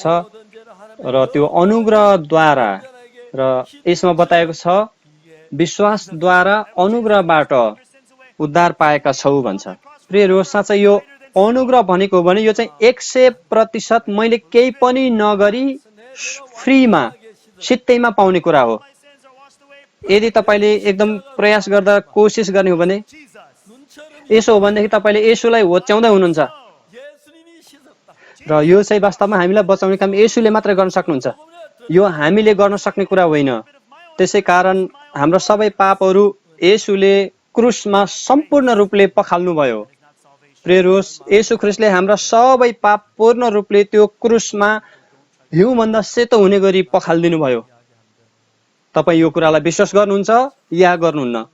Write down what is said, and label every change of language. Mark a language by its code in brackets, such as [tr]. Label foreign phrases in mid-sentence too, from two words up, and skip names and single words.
[ko] 모든 죄는 하나님의 [ne] र त्यो अनुग्रहद्वारा र यसमा बताएको छ विश्वासद्वारा अनुग्रहबाट उद्धार पाएका छौ भन्छ प्रियहरू साँच्चै यो अनुग्रह भनेको हो भने यो चाहिँ 100% मैले केही पनि नगरी फ्रीमा सित्तैमा पाउने कुरा हो [en] my sins are washed away. [ne] यदि तपाईले एकदम प्रयास गर्दा कोसिस गर्ने हो भने [en] Jesus. [ko] 눈처럼 [ne] यसो हो भनेदेखि तपाईले येशूलाई होच्याउँदै हुनुहुन्छ [ko] 예수님이 씻었다. [ne] र यो चाहिँ वास्तवमा हामीलाई बचाउने काम येशूले मात्र गर्न सक्नुहुन्छ यो हामीले गर्न सक्ने कुरा होइन त्यसै कारण हाम्रो सबै पापहरू येशूले क्रुसमा सम्पूर्ण रूपले पखाल्नुभयो प्रियहरू येशू ख्रीष्टले हाम्रा सबै पाप पूर्ण रूपले त्यो क्रुसमा हिउँभन्दा सेतो हुने गरी पखालिदिनु भयो तपाईँ यो कुरालाई विश्वास गर्नुहुन्छ या गर्नुहुन्न